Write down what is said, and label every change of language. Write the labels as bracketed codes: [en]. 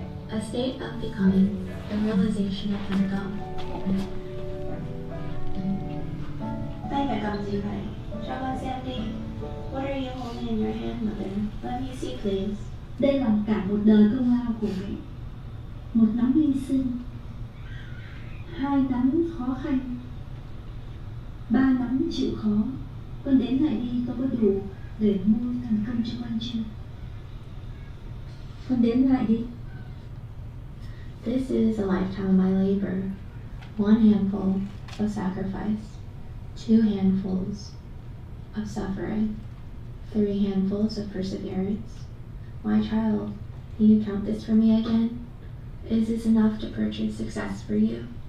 [en] A state of becoming, the realization of wisdom. [vi] Tay phải cầm gì vậy? Cho con xem đi. [en] What are you holding in your hand, mother? Let me see, please. [vi] Đây là cả một đời công lao của mẹ. Một nắm hy sinh, 2 nắm khó khăn, 3 nắm chịu khó. Con đếm lại đi, con có đủ để mua thành công cho con chưa? Con đếm lại đi. [en] This is a lifetime of my labor. 1 handful of sacrifice, 2 handfuls of suffering, 3 handfuls of perseverance. My child, do you count this for me again? Is this enough to purchase success for you?